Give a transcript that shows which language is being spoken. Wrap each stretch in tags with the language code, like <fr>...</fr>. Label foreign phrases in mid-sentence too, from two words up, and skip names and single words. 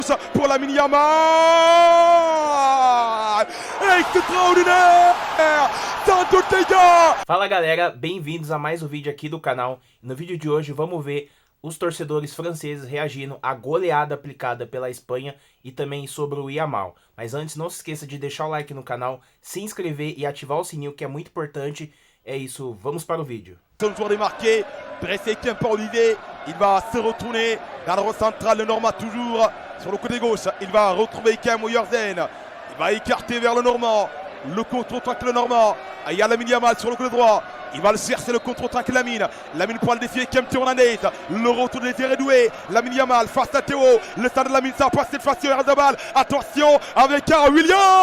<fr>pour Lamine Yamal! Extraordinário! Sans doute, les gars!</fr> <pt>Fala galera, bem-vindos a mais um vídeo aqui do canal. No vídeo de hoje vamos ver os torcedores franceses reagindo à goleada aplicada pela Espanha e também sobre o Yamal. Mas antes, não se esqueça de deixar o like no canal, se inscrever e ativar o sininho, que é muito importante. É isso, vamos para o vídeo.</pt> <fr>Le joueur démarqué, pressé par Olivier, il va se retourner vers le central de Normand toujours sur le côté gauche, il va retrouver Kem Oyerzen, il va écarter vers le Normand, le contre-attaque le Normand, il y a Lamine Yamal sur le côté droit, il va le chercher le contre-attaque Lamine pour le défier Kem Hernandez, le retour des Redoué, Lamine Yamal face à Théo, le stade de Lamine, ça passe cette fois sur Erzabal, attention avec Williams!</fr>